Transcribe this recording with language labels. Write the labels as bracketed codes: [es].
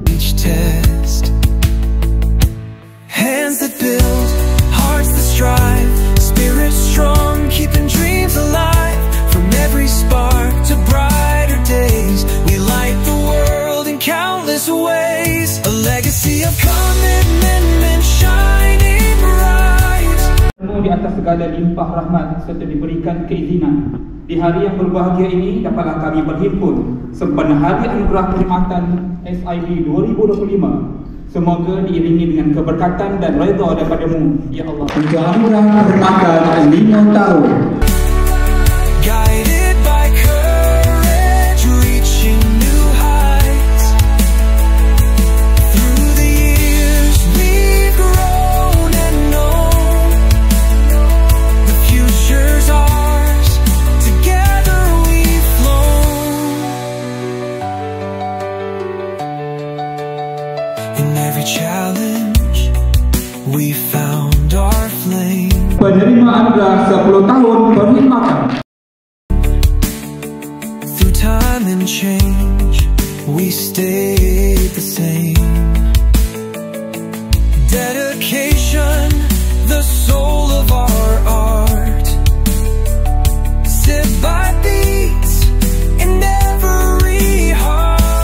[en] Each test, hands that build, hearts that strive, spirits strong, keeping dreams alive. From every spark to brighter days, we light the world in countless ways. A legacy of commitment shining bright. [ms] Semua di atas segala limpah rahmat serta diberikan keizinan. Di hari yang berbahagia ini dapatlah kami berhimpun sempena Hari Anugerah Perkhidmatan SIB 2025. Semoga diiringi dengan keberkatan dan redha daripadamu, ya Allah. Untuk Anugerah Perkhidmatan 5 tahun. [en] Guided by courage, reaching new heights. Through the years we've grown and known the future's ours. Together we've flown. In every challenge we found our flame. [ms] Penerima anugerah 10 tahun perkhidmatan. [en] Through time and change, we stayed the same. Dedication, the soul of our art. Set by beats in every heart.